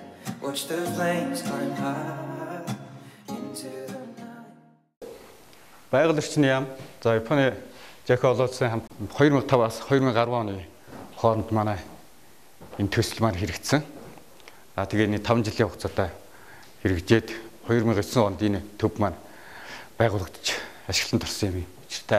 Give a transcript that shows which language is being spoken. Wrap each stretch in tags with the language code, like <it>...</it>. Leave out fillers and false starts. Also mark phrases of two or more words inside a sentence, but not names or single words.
<en>Watch the flames climb high into the night.</en> <mn>Байгаль орчны яам. За Японы Жако олоодсын хамт 2005-аас 2010 оны хооронд манай энэ төсөл маань хэрэгжсэн. Тэгээ энэ 5 жилийн хугацаатай хэрэгжээд 2009 онд энэ төв маань байгуулагдаж ашиглалтанд орсон юм учиртай.</mn>